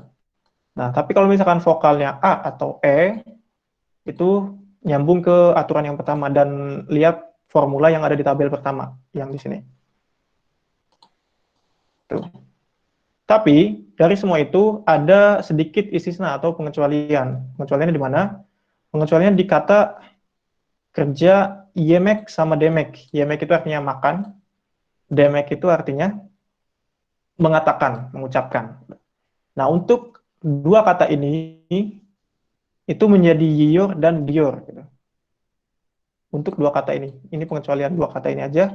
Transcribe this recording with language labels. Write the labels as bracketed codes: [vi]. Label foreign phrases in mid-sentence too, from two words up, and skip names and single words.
[id] Nah, tapi kalau misalkan vokalnya A atau itu nyambung ke aturan yang pertama dan lihat formula yang ada di tabel pertama yang di sini. Tuh. Tapi dari semua itu ada sedikit istisna atau pengecualian. Pengecualiannya di mana? Pengecualian di kata kerja yemek sama demek. Yemek itu artinya makan, demek itu artinya mengatakan, mengucapkan. Nah, untuk dua kata ini itu menjadi yior dan dior. Gitu. Untuk dua kata ini pengecualian dua kata ini aja.